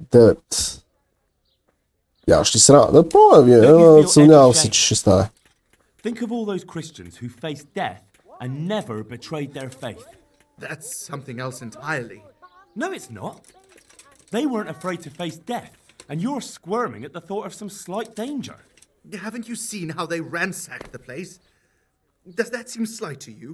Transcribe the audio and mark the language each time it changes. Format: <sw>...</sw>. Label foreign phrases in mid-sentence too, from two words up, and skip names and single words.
<bg>9. Нямаш ли срама? Да пробвам вие, съмнявам се, че ще стане.</bg> <en>Think of all those Christians who faced death and never betrayed their faith. That's something else entirely. No, it's not. They weren't afraid to face death, and you're squirming at the thought of some slight danger. Haven't you seen how they ransacked the place? Does that seem slight to you?</en>